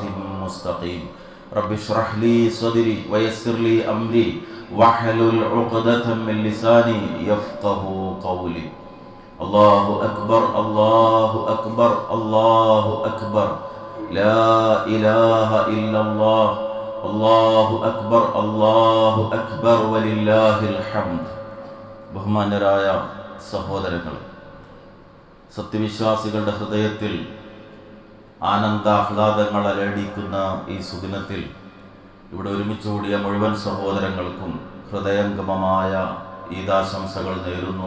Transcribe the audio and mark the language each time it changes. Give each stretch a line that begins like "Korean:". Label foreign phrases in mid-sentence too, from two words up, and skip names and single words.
Arabic: مستقيم رب اشرح لي صدري ويسر لي أمري واحلل عقدة من لساني يفقه قولي الله أكبر الله أكبر الله أكبر لا إله إلا الله الله أكبر الله أكبر ولله الحمد
Malayalam: ബഹുമാന്യരായ സഹോദരങ്ങൾ, സത്യവിശ്വാസികളുടെ ഹൃദയത്തിൽ ആനന്ദാഹ്ലാദങ്ങൾ അലയടിക്കുന്ന ഈ സുദിനത്തിൽ ഇവിടെ ഒരുമിച്ച് കൂടിയ മുഴുവൻ സഹോദരങ്ങൾക്കും ഹൃദയംഗമമായ ഈദാശംസകൾ നേരുന്നു.